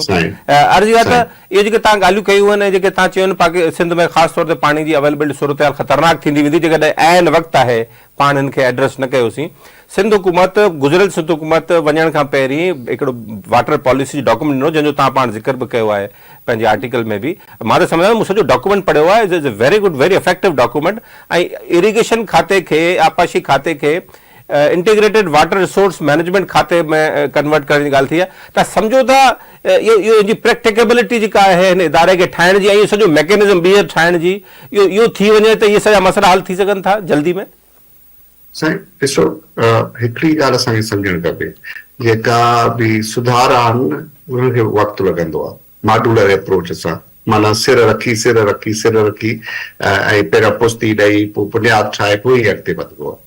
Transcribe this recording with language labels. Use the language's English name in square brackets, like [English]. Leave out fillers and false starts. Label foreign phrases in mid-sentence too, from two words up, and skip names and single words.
[Sindhi] अर्ज़ु आहे त इहे जेके तव्हां ॻाल्हियूं कयूं आहिनि, जेके तव्हां चयो आहिनि सिंध में ख़ासि तौर ते पाणी जी अवेलेबिलिटी सूरत हाल ख़तरनाक थींदी वेंदी जेकॾहिं ऐन वक़्तु आहे पाण हिन खे एड्रेस न कयोसीं। सिंध हुकूमत, गुज़िरियल सिंध हुकूमत वञण खां पहिरीं हिकिड़ो वाटर पॉलिसी डॉक्यूमेंट ॾिनो, जंहिंजो तव्हां पाण ज़िक्र बि कयो आहे पंहिंजे आर्टिकल में बि। मां त सम्झां मूं सॼो डॉक्यूमेंट पढ़ियो आहे, [English] is a very good, very effective document. [Sindhi] ऐं इरिगेशन खाते खे, आपाशी खाते खे [English] integrated water resource management [Sindhi] खाते में कन्वर्ट करण जी ॻाल्हि थी आहे। त सम्झो था इहो जी प्रैक्टिकेबिलिटी जेका आहे हिन इदारे खे ठाहिण जी, ऐं इहो सॼो मैकेनिज़म ॿीहर ठाहिण जी, इहो थी वञे त इहे सॼा मसइला हल थी सघनि था जल्दी में? साईं ॾिसो, हिकिड़ी ॻाल्हि असांखे सम्झणु खपे, जेका बि सुधार आहिनि उन्हनि खे वक़्तु लॻंदो आहे [English] modular approach [Sindhi] सां, माना सिर रखी ऐं पहिरियों पुस्ती ॾेई पोइ बुनियादु ठाहे पोइ ई अॻिते वधिबो आहे।